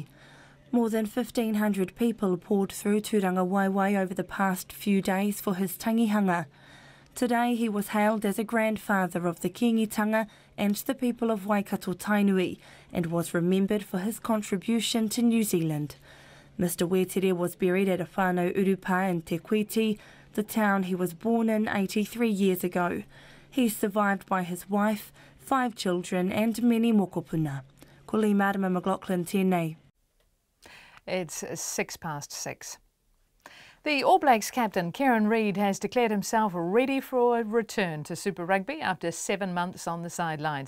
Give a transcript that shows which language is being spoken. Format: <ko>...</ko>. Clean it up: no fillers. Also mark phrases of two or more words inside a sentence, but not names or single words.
<en>More than 1,500 people poured through Turanga Waiwai over the past few days for his tangihanga. Today he was hailed as a grandfather of the Kingitanga and the people of Waikato Tainui and was remembered for his contribution to New Zealand. Mr Weteri was buried at a whānau urupa in Te Kuiti, the town he was born in 83 years ago. He's survived by his wife, 5 children and many mokopuna.</en> <mi>Ko Lee Marama McLaughlin, tēnei.</mi> <en>It's 6:06. The All Blacks captain Kieran Reid has declared himself ready for a return to Super Rugby after 7 months on the sidelines.</en>